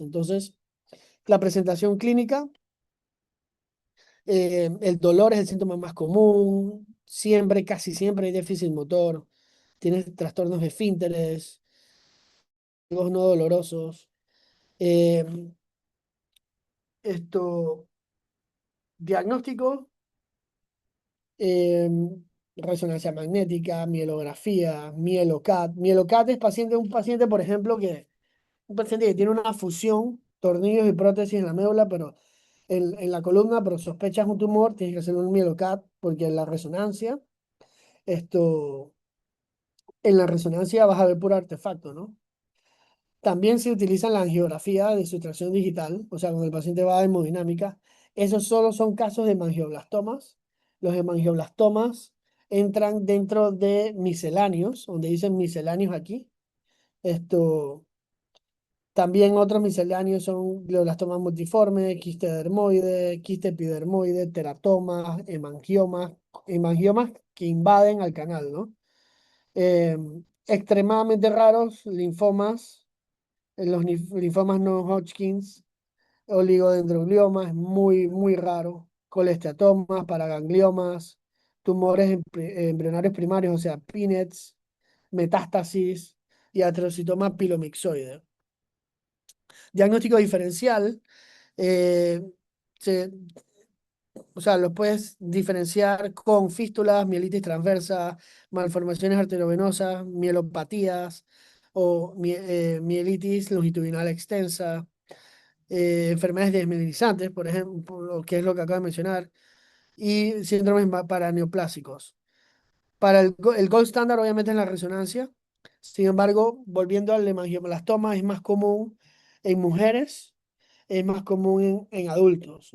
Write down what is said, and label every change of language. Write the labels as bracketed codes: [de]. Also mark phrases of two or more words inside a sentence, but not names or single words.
[es] Entonces, la presentación clínica, el dolor es el síntoma más común, siempre, casi siempre hay déficit motor, tienes trastornos de esfínteres, no dolorosos. eh, esto, diagnóstico. em, Resonancia magnética, mielografía, mielocat. Mielocat es un paciente, por ejemplo, un paciente que tiene una fusión, tornillos y prótesis en la médula, pero en la columna, pero sospechas un tumor, tienes que hacer un mielocat, porque esto, en la resonancia vas a ver puro artefacto, ¿no? También se utiliza la angiografía de sustracción digital, o sea, cuando el paciente va a hemodinámica. Esos solo son casos de hemangioblastomas. Los hemangioblastomas entran dentro de misceláneos, donde dicen misceláneos aquí. Esto, También otros misceláneos son glioblastomas multiformes, quiste dermoide, quiste epidermoide, teratomas, hemangiomas que invaden al canal, ¿no? Extremadamente raros, linfomas, los linfomas no Hodgkins, oligodendroglioma es muy, muy raro, colesteatomas, paragangliomas, tumores embrionarios primarios, o sea, PINETs, metástasis y astrocitoma pilomixoide. Diagnóstico diferencial, eh, se- o sea, los puedes diferenciar con fístulas, mielitis transversa, malformaciones arteriovenosas, mielopatías o mielitis longitudinal extensa, enfermedades desmielinizantes, por ejemplo, que es lo que acabo de mencionar, y síndromes paraneoplásicos. El [en] gold standard [es] obviamente es la resonancia. Sin embargo, volviendo al hemangioblastoma, es más común en mujeres, es más común en adultos.